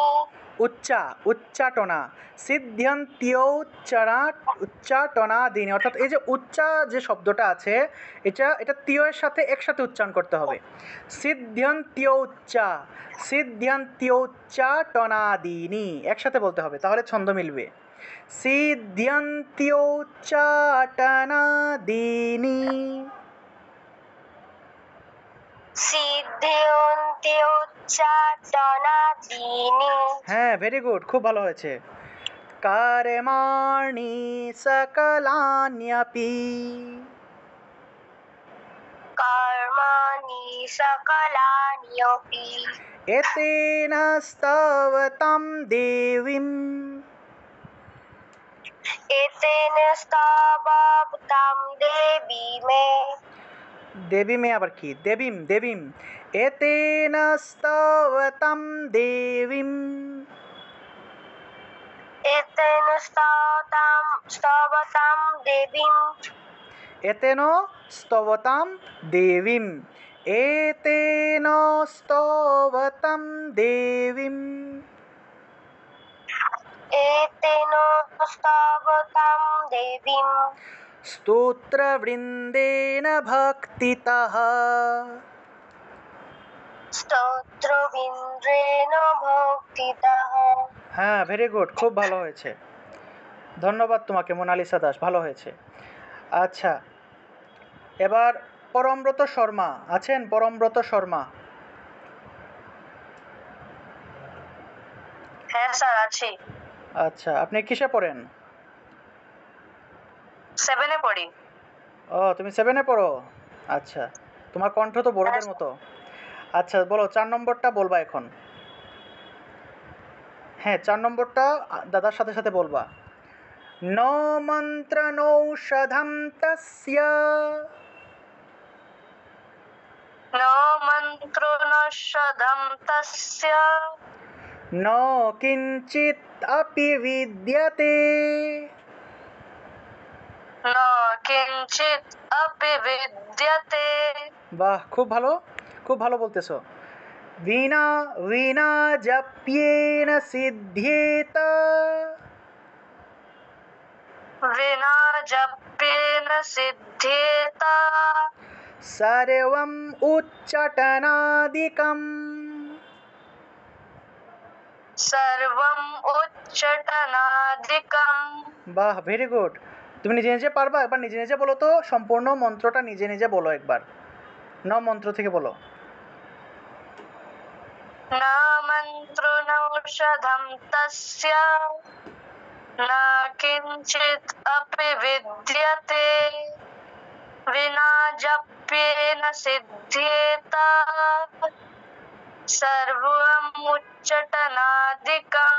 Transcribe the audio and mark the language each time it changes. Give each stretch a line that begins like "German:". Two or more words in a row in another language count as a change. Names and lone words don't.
Bangla: উচ্চাটনা উচ্চাটনাদীনি অর্থাৎ এই যে উচ্চা যে শব্দটা আছে এটা তিয় এর সাথে একসাথে উচ্চারণ করতে হবে সিদ্ধ্যন্ত্যোচ্চাটনাদীনি একসাথে বলতে হবে তাহলে ছন্দ মিলবে সিদ্ধ্যন্ত্যোচ্চাটনাদীনি
Sanskrit: সিদ্ধ্যন্ত্যোচ্চাটনাদীনি
Bangla: হ্যাঁ
English: very good
Bangla: খুব ভালো হয়েছে
Sanskrit: कर्माणि सकलान्यपि कर्माणि सकलान्यपि एतेन स्तवतां देवीम् एतेन स्तवतां देवी में
Bangla: আবার কি
Sanskrit: দেবীম एतेन स्तवतां देवीम् एतेन स्तवतां देवीम् एतेन स्तवतां देवीम् एतेन स्तवतां देवीम् एतेन स्तवतां देवीम् स्तोत्रवृन्देन भक्तितः स्तोत्रविन्द्रेण भक्तितः
Bangla: হ্যাঁ
English: very good
Bangla: খুব ভালো হয়েছে ধন্যবাদ তোমাকে মোনালিসা দাস ভালো হয়েছে আচ্ছা এবার পরমব্রত শর্মা আছেন পরমব্রত শর্মা হ্যাঁ স্যার আছি আচ্ছা আপনি কিসে পড়েন 7 এ পড়ি ও তুমি 7 এ পড়ো আচ্ছা তোমার কণ্ঠ তো বড়দের মতো আচ্ছা বলো 4 নম্বরটা বলবা এখন হ্যাঁ 4 নম্বরটা দাদার সাথে সাথে বলবা
Sanskrit: ন মন্ত্রনৌষধম তস্য न मन्त्रोऽनौषधं तस्य न किंचित् अपि विद्यते न किंचित् अपि विद्यते
Bangla: বাহ খুব ভালো বলতেছো
Sanskrit: বিনা বিনা জপ্যেন সিদ্ধ্যেত विना जप्येन सिद्ध्येत सर्वम् उच्चाटनादिकम् सर्वम् उच्चाटनादिकम्
Bangla: বাহ
English: very good
Bangla: তুমি নিজে নিজে পারবা? একবার নিজে নিজে বলো তো, সম্পূর্ণ মন্ত্রটা নিজে নিজে বলো একবার, মন্ত্র থেকে বলো।
Sanskrit: না মন্ত্র নৌষধম তস্য না কিঞ্চিত অপি বিদ্যতে বিনা জপ্যেন সিদ্ধ্যেত সর্বম উচ্চাটনাদিকম।